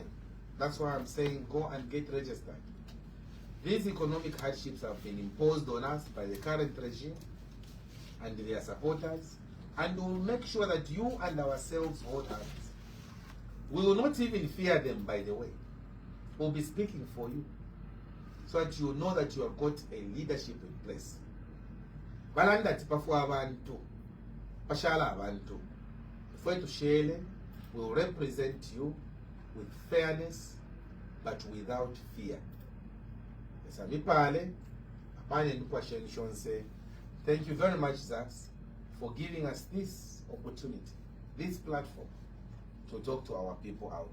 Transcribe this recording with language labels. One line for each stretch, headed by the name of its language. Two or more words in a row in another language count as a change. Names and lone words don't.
English: That's why I'm saying go and get registered. These economic hardships have been imposed on us by the current regime and their supporters, and we'll make sure that you and ourselves hold hands. We will not even fear them, by the way. We'll be speaking for you, so that you know that you have got a leadership in place.
Bemba: Balanda tipafwa abantu, pashala abantu.
English: For to share, will represent you with fairness, but without fear. Thank you very much, Zax, for giving us this opportunity, this platform to talk to our people out there.